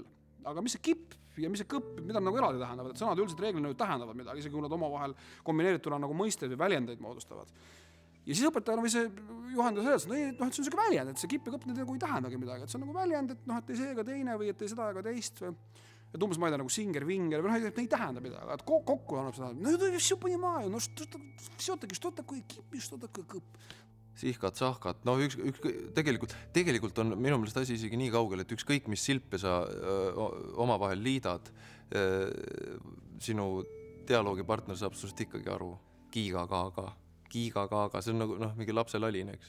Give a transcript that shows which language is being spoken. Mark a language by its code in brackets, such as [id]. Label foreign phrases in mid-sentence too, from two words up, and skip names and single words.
[et] Aga mis see kipp ja mis see kõpp, mida nagu eraldi tähendavad? Et sõnad üldiselt reeglina tähendavad midagi, isegi kui nad omavahel kombineerituna nagu mõisteid või väljendeid moodustavad. Ja siis õpetaja või see juhendaja selletas, et see on selline väljend, et see kipp ja kõpp nagu ei tähendagi midagi, et see on nagu väljend, et ei see ega teine või et ei seda ega teist. Et umbes ma ei tea nagu singer-vinger, et ei tähenda midagi, et kokku annab seda. [ru] No все понимаю, no все-таки что такое кип ja что такое kõpp. [et] Sihkad, sahkad, no tegelikult on minu meelest asi isegi nii kaugel, et ükskõik mis silpe sa omavahel liidad, sinu dialoogipartner saab sust ikkagi aru. Kiiga-kaaga, see on nagu mingi lapse lalin, eks?